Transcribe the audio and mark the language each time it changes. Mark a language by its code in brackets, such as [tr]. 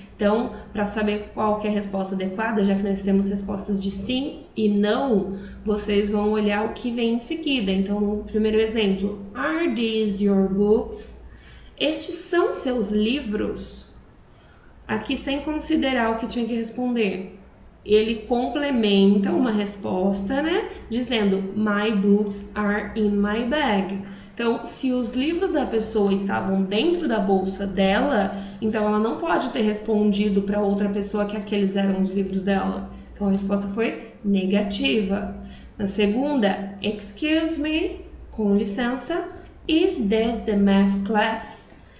[pt] Então, para saber qual que é a resposta adequada, já que nós temos respostas de sim e não, vocês vão olhar o que vem em seguida. Então, no primeiro exemplo, [en] are these your books? [pt] Estes são seus livros? Aqui, sem considerar o que tinha que responder, ele complementa uma resposta, né? [en] Dizendo, my books are in my bag. [pt] Então, se os livros da pessoa estavam dentro da bolsa dela, então ela não pode ter respondido para outra pessoa que aqueles eram os livros dela. Então, a resposta foi negativa. Na segunda, [en] excuse me, [pt] com licença, [en] is this the math class?